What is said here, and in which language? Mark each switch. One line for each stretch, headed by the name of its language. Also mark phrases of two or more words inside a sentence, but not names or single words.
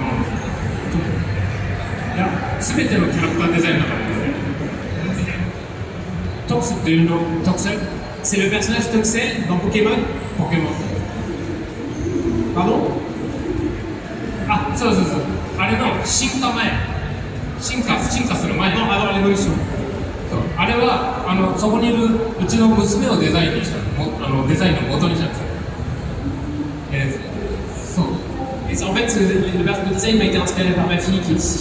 Japanese: いや、すべてのキャラクターデザインの中で、特性っていうの、特性
French: C'est le personnage Toxel dans Pokémon? Pokémon. Pardon?
Japanese: そうそうそう。あれの進化前。進化する前の。
French: avant l'évolution.
Japanese: あれはそこにいるうちの娘をデザインにしたデザインの元にしたんですよ。そう。
French: Et en fait, le design m'a été inspiré par ma fille qui est ici.